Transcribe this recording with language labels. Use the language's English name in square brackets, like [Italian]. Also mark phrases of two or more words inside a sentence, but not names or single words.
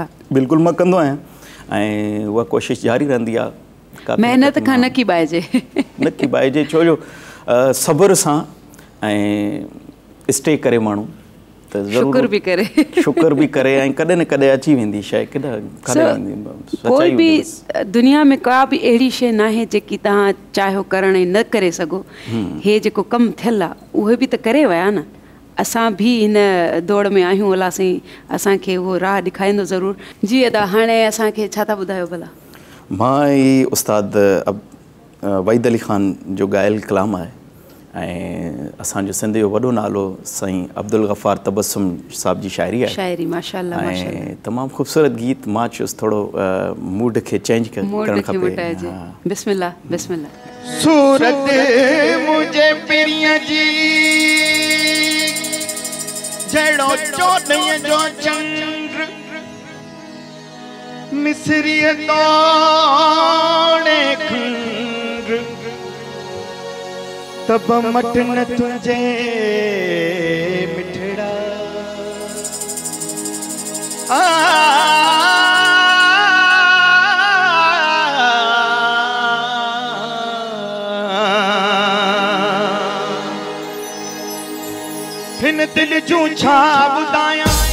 [Sindhi] बिल्कुलु मां कंदो आहियां ऐं उहा कोशिशि जारी रहंदी आहे। महिनत खां न कीबाइजे, न कीबाइजे, छो जो सब्र सां ऐं स्टे करे माण्हू त शुक्र भी करे शुक्र भी करे ऐं कॾहिं न कॾहिं अची वेंदी शइ कोई भी दुनिया में का भी अहिड़ी शइ न आहे जेकी तव्हां चाहियो करण ऐं न करे सघो हे जेको कमु थियल आहे उहे बि त करे विया न असां भी हिन दौड़ में आहियूं अलाह साईं असांखे उहो राह ॾेखारींदो ज़रूरु जी अदा हाणे असांखे छा था ॿुधायो भला मां ई उस्ताद वहीद अली ख़ान जो ॻायल कलाम आहे ऐं असांजो सिंध जो वॾो नालो साईं अब्दुल गफ़ार तबस्सुम साहिब जी शाइरी आहे शाइरी माशाअल्लाह ऐं तमामु ख़ूबसूरत गीत मां चयुसि थोरो मूड खे चेंज करणु खपे बिस्मिल्लाह बिस्मिल्लाह सूरत मुझे पिरिया जी जड़ो चौदह जो चंद्र मिसरी तोड़े खंड तब मटन तुझे मिठड़ा हिन दिल जूं छा ॿुधायां